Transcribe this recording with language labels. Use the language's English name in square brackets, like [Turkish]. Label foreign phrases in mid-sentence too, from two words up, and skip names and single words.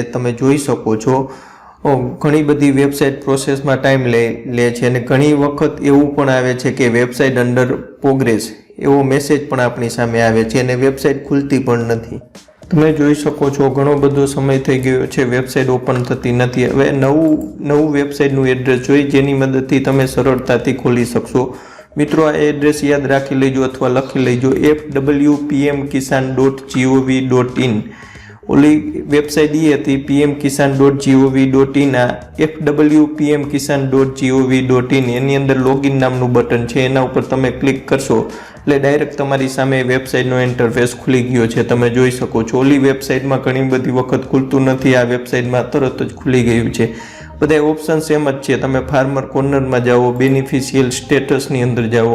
[Gujarati] તમે જોઈ શકો છો ઘણી બધી વેબસાઇટ પ્રોસેસમાં ટાઈમ લે છે અને ઘણી વખત એવું પણ આવે છે કે વેબસાઇટ [English] under progress [Gujarati] એવો મેસેજ પણ આપણી સામે આવે છે અને વેબસાઇટ ખુલતી પણ નથી. તમે જોઈ શકો છો ઘણો બધો સમય થઈ ગયો છે, વેબસાઇટ ઓપન થતી નથી. હવે નવું વેબસાઇટનું એડ્રેસ જોઈ જેની મદદથી તમે સરળતાથી ખોલી શકશો. મિત્રો, આ એડ્રેસ યાદ રાખી લેજો અથવા લખી લેજો, fwpmkisan.gov.in. ઓલી વેબસાઇટ એ હતી pmkisan.gov.in. આ fwpmkisan.gov.in એની અંદર લોગિન નામનું બટન છે, એના ઉપર તમે ક્લિક કરશો એટલે ડાયરેક્ટ તમારી સામે વેબસાઇટનો ઇન્ટરફેસ ખુલી ગયો છે. તમે જોઈ શકો છો. ઓલી વેબસાઇટમાં ઘણી બધી વખત ખુલતું નથી, આ વેબસાઇટમાં તરત જ ખુલી ગયું છે. બધા [English] option same [Gujarati] જ છે. તમે ફાર્મર કોર્નરમાં જાઓ, બેનિફિશિયલ સ્ટેટસની અંદર જાઓ.